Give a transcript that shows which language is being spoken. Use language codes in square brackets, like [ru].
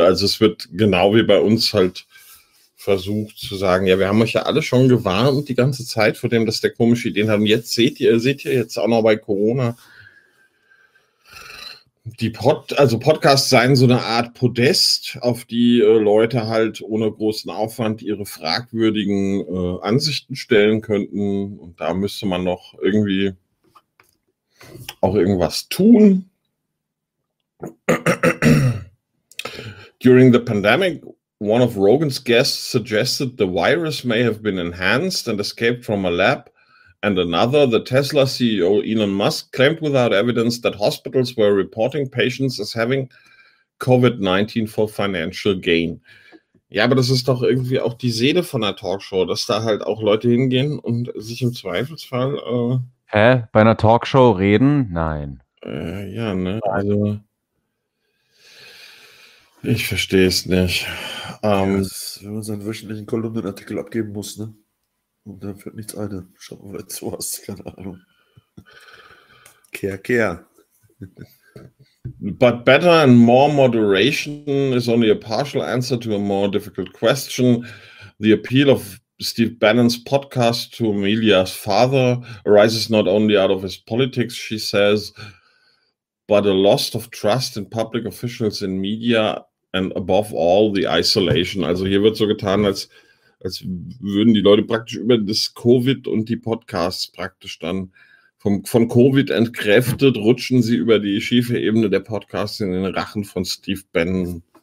[de] Also es wird genau wie bei uns halt versucht zu sagen, ja, wir haben euch ja alle schon gewarnt die ganze Zeit vor dem, dass der komische Ideen hat. Und jetzt seht ihr jetzt auch noch bei Corona, also Podcasts seien so eine Art Podest, auf die Leute halt ohne großen Aufwand ihre fragwürdigen Ansichten stellen könnten. Und da müsste man noch irgendwie auch irgendwas tun. [en] During the pandemic, one of Rogan's guests suggested the virus may have been enhanced and escaped from a lab. And another, the Tesla CEO Elon Musk, claimed without evidence that hospitals were reporting patients as having COVID-19 for financial gain. [de] Ja, aber das ist doch irgendwie auch die Seele von einer Talkshow, dass da halt auch Leute hingehen und sich im Zweifelsfall... Bei einer Talkshow reden? Nein. Also, ich verstehe es nicht. Wenn man seinen wöchentlichen Kolumnenartikel abgeben muss, ne? Und dann fällt nichts ein. Schau mal, wenn du sowas, keine Ahnung. Kehr. [en] But better and more moderation is only a partial answer to a more difficult question. The appeal of Steve Bannon's podcast to Amelia's father arises not only out of his politics, she says, but a loss of trust in public officials in media and above all the isolation. [de] Also hier wird so getan, als würden die Leute praktisch über das Covid und die Podcasts praktisch dann von Covid entkräftet, rutschen sie über die schiefe Ebene der Podcasts in den Rachen von Steve Bannon.